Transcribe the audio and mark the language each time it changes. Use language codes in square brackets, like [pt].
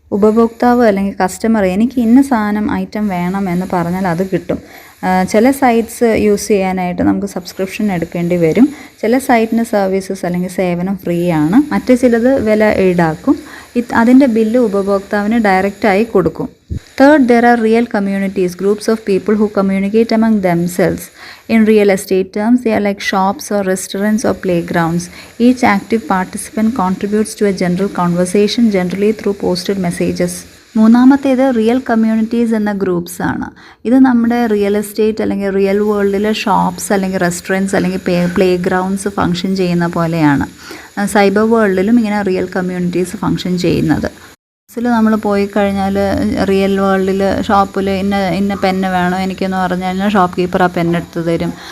[ml] ഉപഭോക്താവ് അല്ലെങ്കിൽ കസ്റ്റമർ എനിക്ക് ഇന്ന സാധനം ഐറ്റം വേണം എന്ന് പറഞ്ഞാൽ അത് കിട്ടും. ചില സൈറ്റ്സ് യൂസ് ചെയ്യാനായിട്ട് നമുക്ക് സബ്സ്ക്രിപ്ഷൻ എടുക്കേണ്ടി വരും. ചില സൈറ്റിന് സർവീസസ് അല്ലെങ്കിൽ സേവനം ഫ്രീ ആണ്, മറ്റു ചിലത് വില ഈടാക്കും. അതിൻ്റെ ബില്ല് ഉപഭോക്താവിന് ഡയറക്റ്റായി കൊടുക്കും. [en] Third, there are real communities, groups of people who communicate among themselves. In real estate terms, they are like shops or restaurants or playgrounds. Each active participant contributes to a general conversation, generally through posted messages. [ml] മൂന്നാമത്തേത് real communities എന്ന groups ആണ്. ഇത് നമ്മുടെ real estate അല്ലെങ്കിൽ real വേൾഡിലെ shops അല്ലെങ്കിൽ restaurants അല്ലെങ്കിൽ play grounds function ചെയ്യുന്ന പോലെയാണ് സൈബർ വേൾഡിലും ഇങ്ങനെ റിയൽ കമ്മ്യൂണിറ്റീസ് ഫങ്ഷൻ ചെയ്യുന്നത്. നമ്മൾ പോയി കഴിഞ്ഞാൽ റിയൽ വേൾഡിൽ ഷോപ്പിൽ ഇന്ന പെന്ന് വേണോ എനിക്കെന്ന് പറഞ്ഞു കഴിഞ്ഞാൽ ഷോപ്പ് കീപ്പർ ആ പെന്നെടുത്ത് തരും.